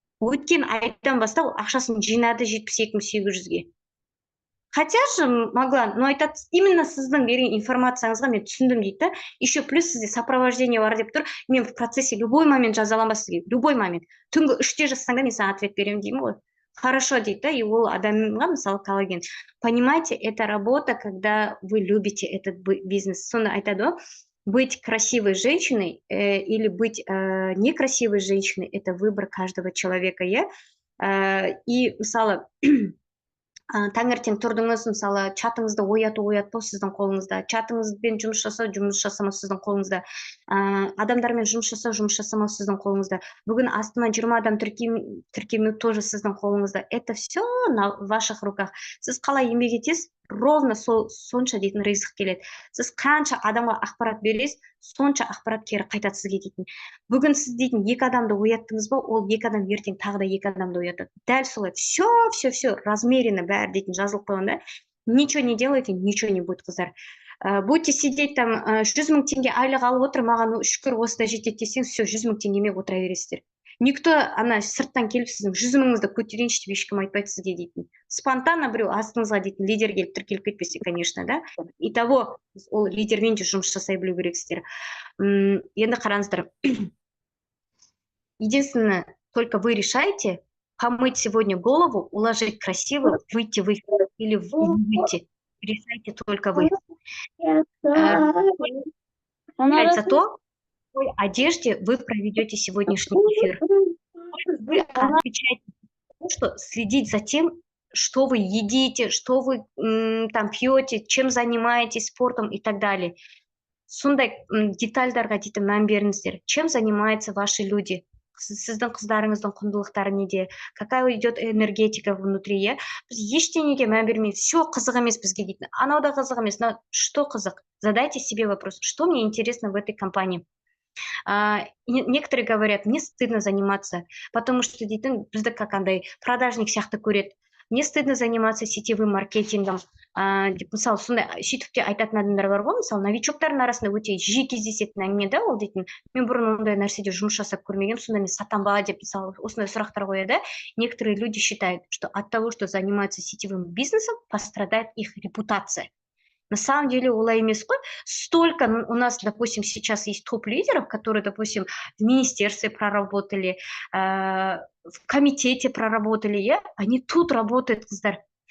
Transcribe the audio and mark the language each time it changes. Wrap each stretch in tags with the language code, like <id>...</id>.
<kk>Өткен айдан бастап ақшасын жинады 72.800-ге.</kk> <ru>Хотя же могла, но</ru> <kk>айтады, именно сіздің берген информацияңызға мен түсіндім дейді.</kk> <ru>Еще плюс</ru> <kk>сізде сопровождение бар деп тұр. Мен</kk> <ru>в процессе любой момент</ru> <kk>жазаланба сізге,</kk> <ru>любой момент.</ru> <kk>Түнгі 3-те жазсаң да мен саған ответ беремін деймін ғой.</kk> <ru>Хорошо</ru> <kk>дейді, и ол адамға, мысалы, коллаген.</kk> <ru>Понимаете, это работа, когда вы любите этот бизнес.</ru> <kk>Сонда айтады ғой, быть красивой женщиной или быть некрасивой женщиной – это выбор каждого человека. И, мысалы, таңертең тұрдыңыз, мысалы, чатыңызды ояту сіздің қолыңызда, чатыңызбен жұмыс жасамау сіздің қолыңызда, адамдармен жұмыс жасамау сіздің қолыңызда. Бүгін астына 20 адам тіркемеу тоже сіздің қолыңызда.</kk> <ru>Это все на ваших руках.</ru> <kk>Сіз қалай еңбек етесіз,</kk> <ru>ровно</ru> <kk>сонша дейтін ризық келеді. Сіз қанша адамға ақпарат бересіз, сонша ақпарат кері қайтады сізге дейтін. Бүгін сіз дейтін 2 адамды ояттыңыз ба, ол 2 адам ертең тағы да 2 адамды оятады. Дәл солай.</kk> <ru>Все размеренно</ru> <kk>бәрі дейтін жазылып қойғанда,</kk> <ru>ничего не делайте, ничего не будет,</ru> <kk>қыздар.</kk> <ru>Будете сидеть там</ru> <kk>100 000 теңге айлық алып отыр, маған шүкір осыда жетеді десең,</kk> <ru>все</ru> <kk>100 000 теңгемен отыра бересіздер. Никто ана сырттан келіп сіздің 100 000-ыңызды көтерейінші деп ешкім айтпайды сізге дейтін.</kk> <ru>Спонтанно</ru> <kk>біреу астыңызға дейтін лидер келіп тіркеліп кетпесе,</kk> <ru>конечно, да. И того,</ru> <kk>ол лидермен де жұмыс жасай білу керексіздер. Енді қараңыздар.</kk> <ru>Единственное, только вы решаете помыть сегодня голову, уложить красиво, выйти в эфир или выйти. Решайте только вы. За то, в какой одежде вы проведете сегодняшний эфир. Вы отвечаете, что следить за тем, что вы едите, что вы там пьете, чем занимаетесь, спортом и так далее.</ru> <kk>Сондай детальдарға дейтін мән беріңіздер.</kk> <ru>Чем занимаются ваши люди?</ru> <kk>Сіздің қыздарыңыздың құндылықтары неде?</kk> <ru>Какая идет энергетика внутри?</ru> <kk>Біз ештеңеге мән бермейміз.</kk> <ru>Все</ru> <kk>қызық емес бізге дейтін. Анау да қызық емес.</kk> <ru>Но что</ru> <kk>қызық?</kk> <ru>Задайте себе вопрос, что мне интересно в этой компании? Некоторые говорят, мне стыдно заниматься, потому что</ru> <kk>дейтін бізді</kk> <ru>как андай продажник</ru> <kk>сияқты көреді.</kk> <ru>мне стыдно заниматься сетевым маркетингом.</ru> <kk>Деп мысалы сондай сөйтіп те айтатын адамдар бар ғой, мысалы новичоктардың арасында өте жиі кездесетін әңгіме да ол дейтін, мен бұрын ондай нәрседе жұмыс жасап көрмегенмін, сонда мен сатам ба деп мысалы осындай сұрақтар қояды.</kk> <ru>Некоторые люди считают, что от того, что занимаются сетевым бизнесом, пострадает их репутация. На самом деле</ru> <kk>олай емес қой.</kk> <ru>Столько у нас, допустим, сейчас есть топ-лидеров, которые, допустим, в министерстве проработали, в комитете проработали, они тут работают,</ru> <kk>қыздар.</kk>